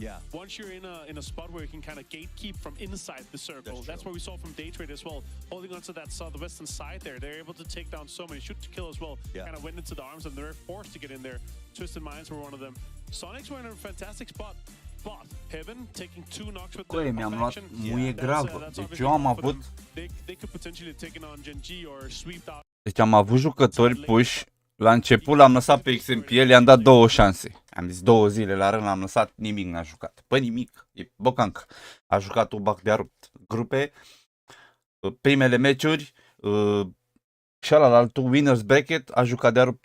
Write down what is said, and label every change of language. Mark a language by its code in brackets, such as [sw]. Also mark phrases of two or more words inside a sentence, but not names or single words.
[en] Once you're in a spot where you can kind of gatekeep from inside the circle, that's what we saw from Day Trade as well. Holding onto that southwestern side there, they're able to take down so many. Shoot to kill as well. Kind of went into the arms, and they're forced to get in there. Twisted Minds were one of them. Sonics were in a fantastic spot. But Heaven taking 2 knocks with [ro] the mi-am luat muie gravă. Deci eu am avut [en] they could potentially take on Gen G or sweep out. [ro] Deci am avut jucători puși. La început l-am lăsat pe XMPL, i-am dat 2 șanse. Am zis 2 zile la rând l-am lăsat, nimic n-a jucat. Păi nimic, e bocancă. A jucat Ubac de-a rupt. Grupe, primele meciuri, și ălaltul, [en] Winners Bracket, [ro] a jucat de-a rupt.